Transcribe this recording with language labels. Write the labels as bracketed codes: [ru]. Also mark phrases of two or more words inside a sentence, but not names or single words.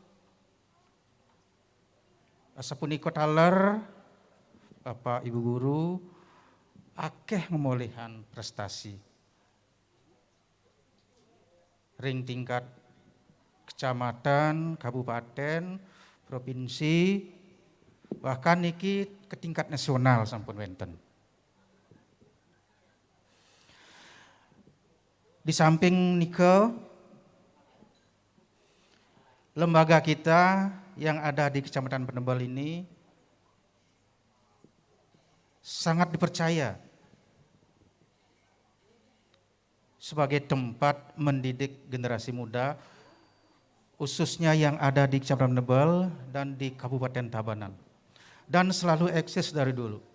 [ban] asapunika taler Bapak Ibu Guru akeh ngemolehan prestasi ring [id] tingkat kecamatan, kabupaten, provinsi bahkan [ban] niki ke tingkat nasional sampun wenten. [id] Di samping nika lembaga kita yang ada di Kecamatan Penebel ini sangat dipercaya sebagai tempat mendidik generasi muda khususnya yang ada di Kecamatan Penebel dan di Kabupaten Tabanan dan selalu eksis dari dulu.